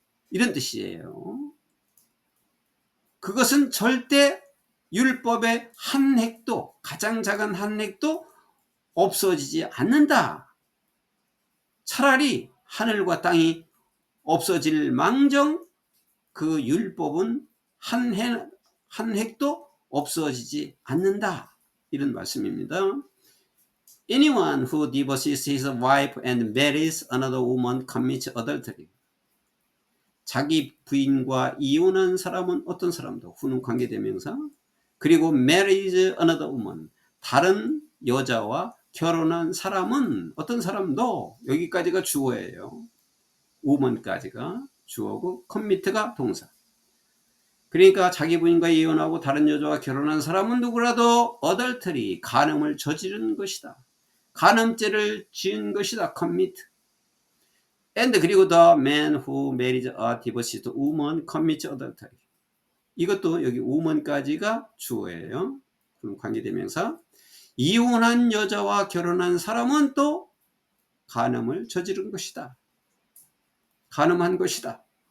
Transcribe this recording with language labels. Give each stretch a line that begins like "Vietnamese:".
Korean: 이런 뜻이에요. 그것은 절대 율법의 한 핵도, 가장 작은 한 핵도 없어지지 않는다. 차라리 하늘과 땅이 없어질 망정 그 율법은 한 핵도 없어지지 않는다. 이런 말씀입니다.
English: Anyone who divorces his wife and marries another woman commits adultery.
Korean: 자기 부인과 이혼한 사람은 어떤 사람도, 후는 관계대명사, 그리고
English: marries another woman,
Korean: 다른 여자와 결혼한 사람은 어떤 사람도, 여기까지가 주어예요. woman까지가 주어고 commit가 동사. 그러니까 자기 부인과 이혼하고 다른 여자와 결혼한 사람은 누구라도 adultery, 간음을 저지른 것이다. 간음죄를 지은 것이다. commit.
English: and
Korean: 그리고
English: the man who marries a divorced woman commits adultery.
Korean: 이것도 여기 woman까지가 주어예요. 그럼 관계대명사. 이혼한 여자와 결혼한 사람은 또 간음을 저지른 것이다. 간음한 것이다.